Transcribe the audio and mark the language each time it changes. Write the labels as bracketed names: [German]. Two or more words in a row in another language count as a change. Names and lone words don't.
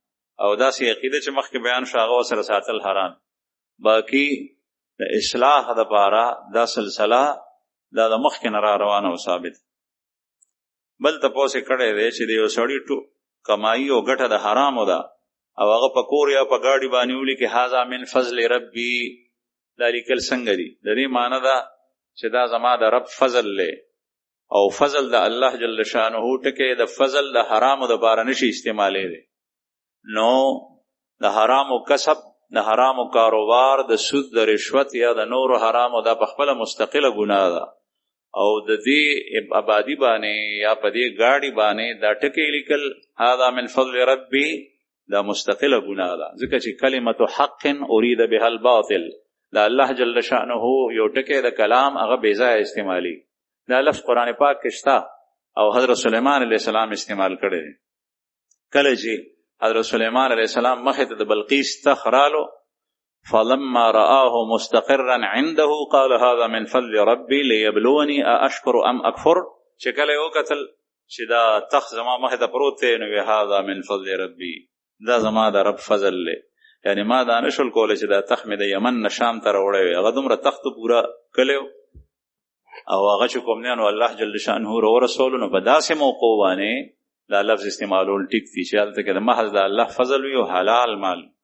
[Pashto] او داسې عقیده چې مخکې بیان شو هغه سره ساتل حرام. باقي د اصلاح دپاره دا سلسله دا د مخکې نه را روانه او ثابت. بل تپوس یې کړی دی چې د یو سړي کمایي او ګټه د حرامو ده، او هغه په کور یا په ګاډي باندې ولیکي [Arabic] هذا من فضل ربي، [Pashto] دا لیکل څنګه دي؟ د دې معنی ده چې دا زما د رب فضل دی، او فضل د الله [Arabic] جل شانه [Pashto] ټکی د فضل د حرامو دپاره نشي استعمالی دی. نو د حرامو کسب، د حرامو کاروبار، د سود، د رشوت یا د نورو حرامو دا په خپله مستقله ګناه ده، او د دې آبادی باندې یا په دې ګاډي باندې دا ټکی لیکل [Arabic] هذا من فضل ربي، [Pashto] دا مستقله ګناه ده. ځکه چې [Arabic] کلمت حق اريد بها الباطل، [Pashto] دا الله [Arabic] جل شانه [Pashto] یو ټکی د کلام هغه بې ځایه استعمالي. دا لفظ قرآن پاک کې شته او حضرت سلیمان [Arabic] علیه السلام [Pashto] استعمال کړی دی. کله چې حضرت سلیمان [Arabic] علیہ السلام [Pashto] مخې ته د بلقیس تخت رالو، [Arabic] فلما رآه مستقرا عنده قال هذا من فضل ربي ليبلوني أشكر ام اکفر. [Pashto] چې کله یې وکتل چې دا تخت زما مخې ته پروت دی، نو [Arabic] هذا من فضل ربي، [Pashto] دا زما د رب فضل دی. یعنی ما دا نشل کولی چې دا تخت مې د یمن نه شام ته راوړی وي، هغه دومره تخت پوره کلی او هغه چې کوم دی نو الله [Arabic] جل شانه [Pashto] راورسولو. نو په داسې موقع باندې دا لفظ استعمالول ټیک دي چې هلته کې د محض د الله فضل وي او حلال مال.